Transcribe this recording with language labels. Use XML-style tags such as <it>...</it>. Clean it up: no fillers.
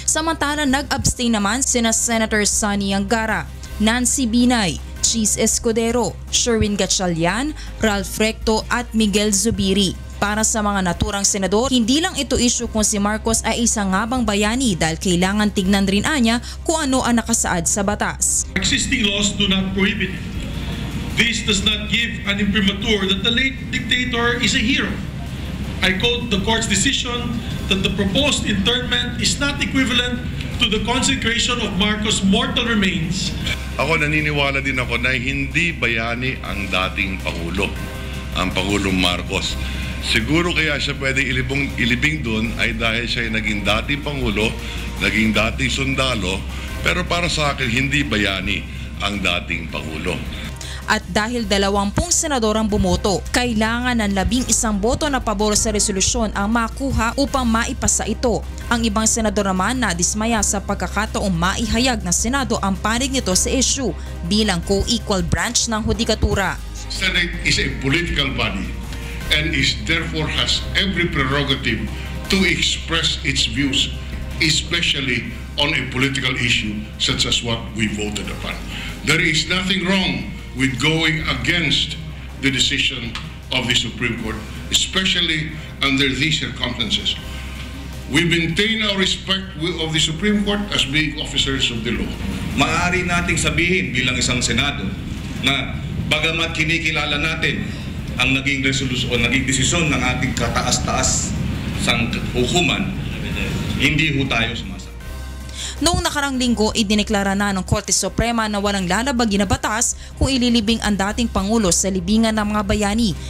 <tl>Samantala nag-abstain naman sina Senators Sonny Angara, Nancy Binay, Cheese Escudero, Sherwin Gatchalian, Ralph Recto at Miguel Zubiri. Para sa mga naturang senador, hindi lang ito issue kung si Marcos ay isang ngabang bayani dahil kailangan tignan rin anya kung ano ang nakasaad sa batas.</tl> <en>Existing laws do not prohibit it. This does not give an imprimatur that the late dictator is a hero. I quote the court's decision that the proposed internment is not equivalent to the consecration of Marcos' mortal remains.</en> <tl>Ako naniniwala din ako na hindi bayani ang dating Pangulo, ang Pangulong Marcos. Siguro kaya siya pwedeng ilibing doon ay dahil siya ay naging dating Pangulo, naging dating sundalo, pero para sa akin hindi bayani ang dating Pangulo. At dahil 20 senador ang bumoto, kailangan ng 11 boto na pabor sa resolusyon ang makuha upang maipasa ito. Ang ibang senador naman na dismaya sa pagkakataong maihayag ng Senado ang panig nito sa issue bilang co-equal branch ng hudikatura.</tl> <en>Senate is a political body and is therefore has every prerogative to express its views, especially on a political issue such as what we voted upon. There is nothing wrong with going against the decision of the Supreme Court, especially under these circumstances. We maintain our respect of the Supreme Court as being officers of the law.</en> <tl>Maaari nating sabihin bilang isang Senado na bagamat kinikilala natin ang naging resolusyon o naging desisyon ng ating kataas-taas sang hukuman, hindi ho tayo sumasagot. Noong nakarang linggo, idineklara na ng Korte Suprema na walang lalabagin na batas kung ililibing ang dating Pangulo sa libingan ng mga bayani.</tl>